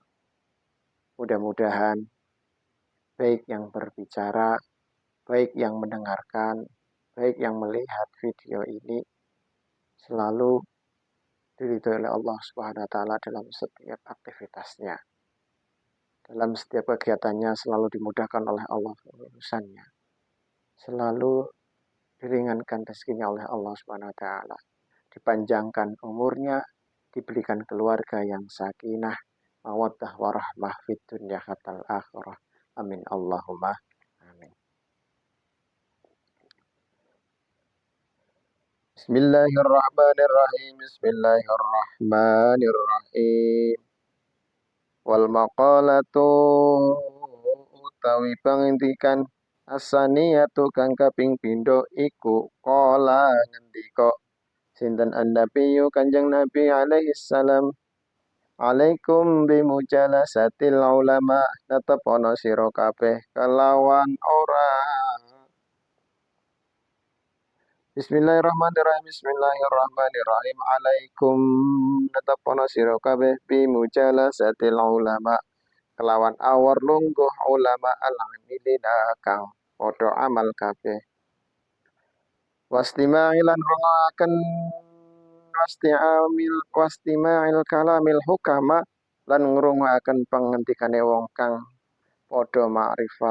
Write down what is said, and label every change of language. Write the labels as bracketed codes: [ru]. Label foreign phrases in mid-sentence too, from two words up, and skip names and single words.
[id] Mudah-mudahan baik yang berbicara, baik yang mendengarkan, baik yang melihat video ini selalu diridhoi oleh Allah [ar] سبحانه وتعالى [id] dalam setiap aktivitasnya. Dalam setiap kegiatannya selalu dimudahkan oleh Allah urusannya. Selalu diringankan rezekinya oleh Allah [ar] سبحانه وتعالى. [id] Dipanjangkan umurnya, diberikan keluarga yang [ar] سكينة مودة ورحمة في الدنيا حتى الآخرة. آمين اللهم آمين. Bismillahirrahmanirrahim. [jv] Bismillahirrahmanirrahim. [ar] والمقالة [jv] utawi pengintikan asaniyatu kang kaping pindho iku qala ngendika sinten an-nabiyyu Kanjeng Nabi [ar] عليه السلام عليكم بمجالسة العلماء, [jv] netepono sira kabeh kelawan ora. [ar] Bismillahirrahmanirrahim. Bismillahirrahmanirrahim. [jv] Alaikum netepono sira kabeh [ar] بمجالسة العلماء, [jv] kelawan awor lungguh [ar] العلماء العاملين [jv] kang padha amal kabeh. Wastima'ilan rungaken [ar] واستماع كلام الحكماء, [jv] lan ngrungokaken pengentikane wong kang padha makrifat